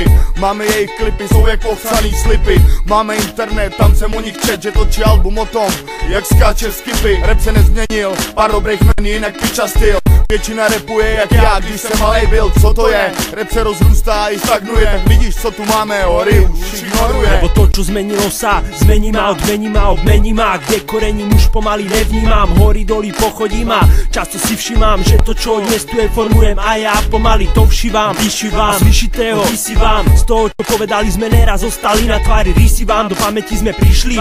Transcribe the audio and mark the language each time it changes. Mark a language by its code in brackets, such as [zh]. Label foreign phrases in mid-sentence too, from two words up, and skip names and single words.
[cs] Máme jejich klipy, jsou jak popsaný slipy. Máme internet, tam jsem o nich čet, že točí album o tom, jak skáče skipy. Rap se nezměnil, pár dobrých men, jinak piča styl. Většina rapuje jak já, když jsem malej byl, co to je? Rap se rozrůstá i stagnuje, tak vidíš, co tu máme, hory už ignoruje. [sk] Lebo to, čo zmenilo sa, zmení ma, odmení ma, obmení ma. Kde korením už pomaly nevnímam, hory doly pochodím a často si všímam, že to, čo dnes tu je, formujem a ja pomaly to všívam, vyšívam a z vyšitého vysívam. Z toho, čo povedali sme neraz, zostali na tvári rysy vám, do pamäti sme prišli.